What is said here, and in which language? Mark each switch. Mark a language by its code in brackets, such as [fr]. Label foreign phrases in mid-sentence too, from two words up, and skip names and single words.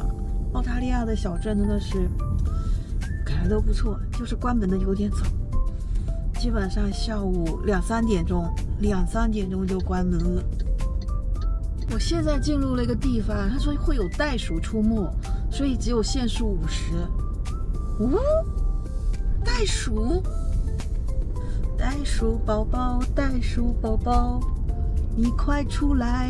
[zh] 澳大利亚的小镇真的是感觉都不错，就是关门的有点早，基本上下午2、3点鐘就關門了。我現在進入了一個地方，他說會有袋鼠出沒，所以只有限速50。袋鼠寶寶，袋鼠寶寶，你快出來！